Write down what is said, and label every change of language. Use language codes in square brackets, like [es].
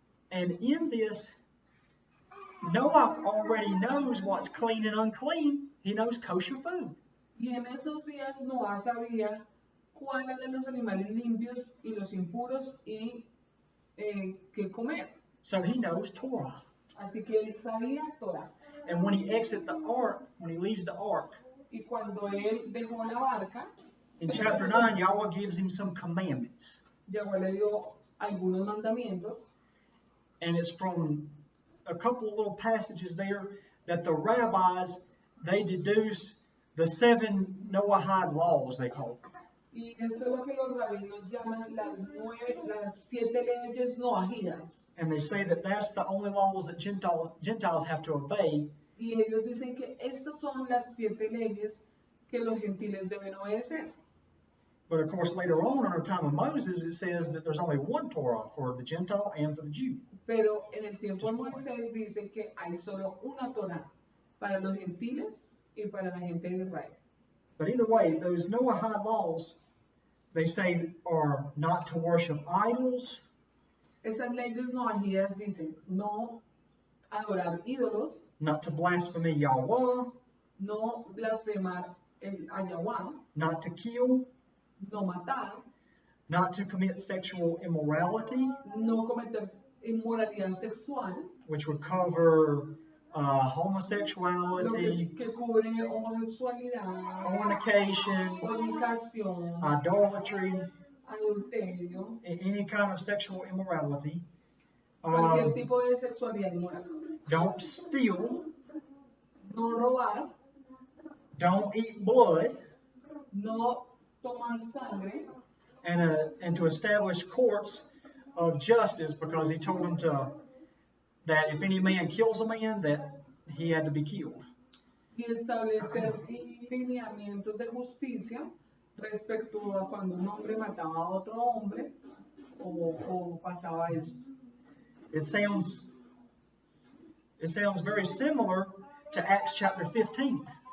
[en] And in this, Noah already knows what's clean and unclean. He knows kosher food. [es] Y en esos días Noah sabía cuáles eran los animales limpios y los impuros y qué comer. [en] So he knows Torah. [es] Así que él sabía Torah. [en] And when he exits the ark, when he leaves the ark, [es] Y cuando él dejó la barca, [en] in chapter 9, Yahweh gives him some commandments. [es] Yahweh le dio algunos mandamientos. [en] And it's from a couple of little passages there that the rabbis, they deduce the 7 Noahide laws, they call them. [es] Y eso es lo que los rabinos llaman las 7 leyes noajidas. [en] And they say that that's the only laws that Gentiles have to obey. [es] Y ellos dicen que estas son las 7 leyes que los gentiles deben obedecer. [en] But of course, later on in the time of Moses, it says that there's only one Torah for the Gentile and for the Jew. [es] Pero en el tiempo de Moisés dice que hay solo una Torah para los gentiles y para la gente de Israel. [en] But either way, those Noahide laws, they say, are not to worship idols, [es] Esas leyes noajidas dicen no adorar ídolos, [en] not to blaspheme Yahweh, [es] no blasfemar a Yahweh, [en] not to kill, [es] no matar, [en] not to commit sexual immorality, [es] no cometer inmoralidad sexual, [en] which would cover [es] lo [en] homosexuality, [es] que cubre homosexualidad, [en] fornication, [es] fornicación, [en] idolatry, [es] adulterio, [en] any kind of sexual immorality. [es] Cualquier Um, tipo de sexualidad inmoral. [en] don't steal. [es] No robar, [en] Don't eat blood. [es] no tomar sangre, [en] And to establish courts of justice, because he told them that if any man kills a man, that he had to be killed. [es] y establecer lineamientos de justicia respecto a cuando un hombre mataba a otro hombre o pasaba eso. [en] It sounds very similar to Acts chapter 15.